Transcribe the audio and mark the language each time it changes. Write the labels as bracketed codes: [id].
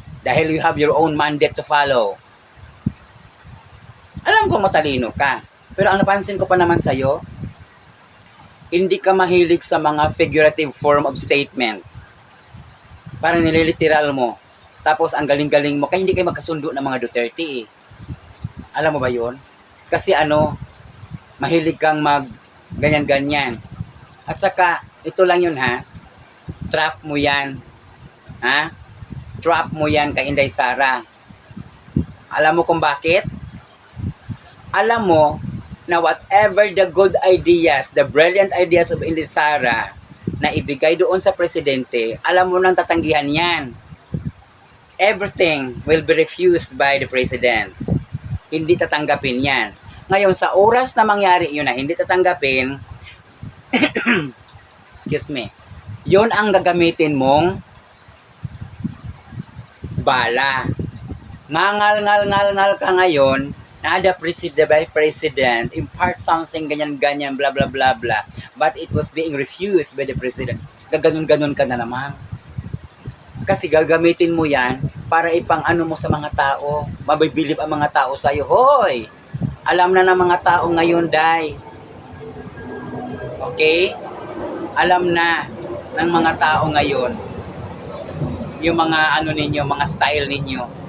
[tl] Dahil [en] you have your own mandate to follow. [tl] Alam ko matalino ka. Pero ang napansin ko pa naman sa'yo, hindi ka mahilig sa mga [en] figurative form of statement. [tl] Parang nililiteral mo. Tapos ang galing-galing mo. Kaya hindi kayo magkasundo ng mga Duterte eh. Alam mo ba yun? Kasi mahilig kang ganyan-ganyan. At saka, ito lang yun ha. Trap mo yan. Ha? Trap mo yan kay Inday Sara. Alam mo kung bakit? Alam mo na [en] whatever the good ideas, the brilliant ideas of [tl] Inday Sara na ibigay doon sa presidente, alam mo nang tatanggihan yan. [en] Everything will be refused by the president. [tl] Hindi tatanggapin yan. Ngayon, sa oras na mangyari yun na hindi tatanggapin, [en] excuse me, [tl] yun ang gagamitin mong bala. Ngal ka ngayon, na [en] the vice president impart something [tl] ganyan-ganyan, [en] blah blah blah blah, but it was being refused by the president. [tl] Gaganon-ganon ka na naman. Kasi gagamitin mo yan para mo sa mga tao. Mabibilib ang mga tao sa'yo. Hoy! Alam na ng mga tao ngayon, Day. Okay? Alam na ng mga tao ngayon yung mga ninyo, mga style ninyo.